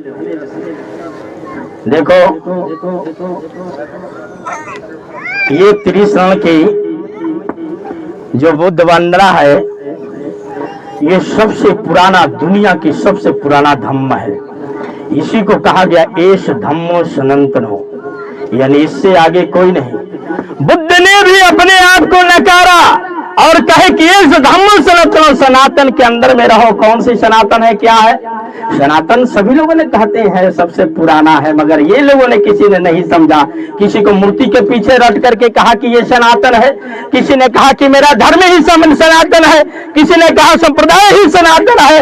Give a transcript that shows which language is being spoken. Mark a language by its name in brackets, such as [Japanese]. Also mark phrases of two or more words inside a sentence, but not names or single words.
[Hindi] देखो ये त्रिशरण की जो बुद्ध वंदना है, ये सबसे पुराना, दुनिया की सबसे पुराना धम्म है। इसी को कहा गया [Pali] एष धम्मो सनातनो, [Hindi] यानी इससे आगे कोई नहीं। बुद्ध ने भी अपने आप को नकारा और कहे कि [Pali] एष धम्मो सनातनो, [Hindi] सनातन के अंदर में रहो। कौन सी सनातन है, क्या है सनातन? सभी लोगों ने कहते हैं सबसे पुराना है, मगर ये लोगों ने किसी ने नहीं समझा। किसी को मूर्ति के पीछे रट करके कहा कि ये सनातन है, किसी ने कहा कि मेरा धर्म ही सनातन है, किसी ने कहा संप्रदाय ही सनातन है।